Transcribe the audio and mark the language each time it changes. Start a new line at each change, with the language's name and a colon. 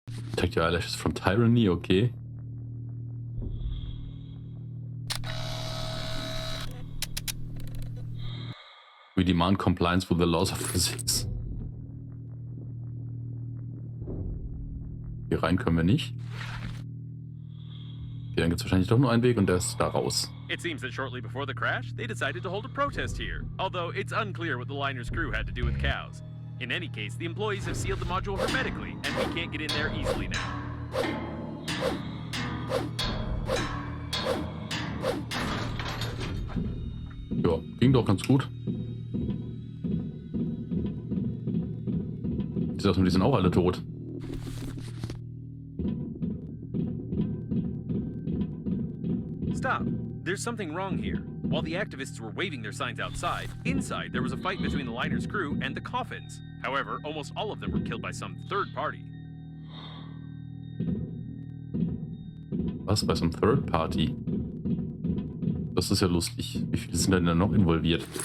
English: Protect your eyelashes from tyranny, okay. We demand compliance with the laws of physics.
German: Hier rein können wir nicht. Okay, dann gibt es wahrscheinlich doch nur einen Weg und der ist da raus.
English: It seems that shortly before the crash, they decided to hold a protest here, although it's unclear what the liner's crew had to do with cows. In any case, the employees have sealed the module hermetically, and we can't get in there easily now.
German: Ja, ging doch ganz gut. Ich sag mal, die sind auch alle tot.
English: Stop. There's something wrong here. While the activists were waving their signs outside, inside there was a fight between the liner's crew and the coffins. However, almost all of them were killed by some third party.
German: Was? Bei so einem Third Party? Das ist ja lustig. Wie viele sind denn da noch involviert?